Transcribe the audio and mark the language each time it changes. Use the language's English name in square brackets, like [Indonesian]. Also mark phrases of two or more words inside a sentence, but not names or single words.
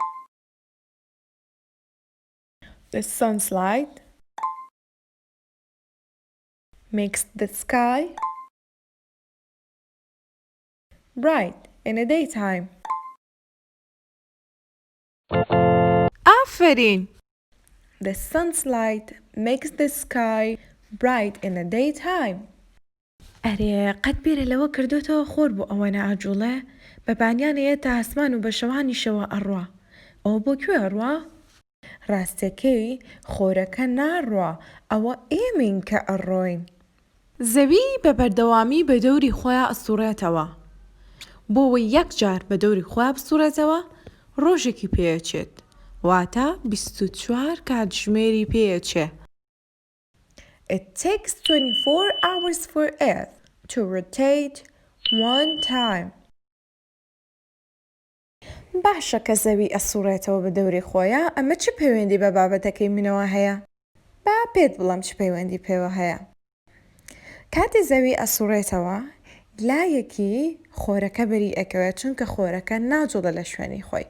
[English] The sun's light makes the sky bright in the daytime. [Persian] آفرین! [English] The sun's light makes the sky bright in the daytime. [Central Kurdish] ئەرێ قەت بیرە لەوە کردوتەوە خۆر بۆ ئەوەنە ئاجوڵێ بە بانیانەیە تا ئاسمان و بە شەوانیشەوە ئەڕوا. ئەوە بۆ کوێ ئەڕوا؟ ڕاستەکەی خۆرەکە ناڕوا، ئەوە ئێمەین کە ئەڕۆین. زەوی بە بەردەوامی بە دەوری خۆیان ئەسوڕێتەوە. بۆەوەی یەک جار بە دەوری خۆیان بسوڕێتەوە ڕۆژێکی پێچێت. واتە 24 کاتژمێری پێچێ. [English] It takes 24 hours for Earth to rotate one time. [Central Kurdish] باشە کە زەوی ئەسوڕێتەوە بە دەوری خۆیە، ئەمە چ پەیوەندی بە بابەتەکەی منەوە هەیە؟ با پێت بڵم چ پەیوەندی پێوە هەیە. کاتی زەوی ئەسوڕێتەوە لایەکی خۆرەکە بەری ئەکەوێت چونکە خۆرەکە ناجوڵە لە شوێنی خۆی.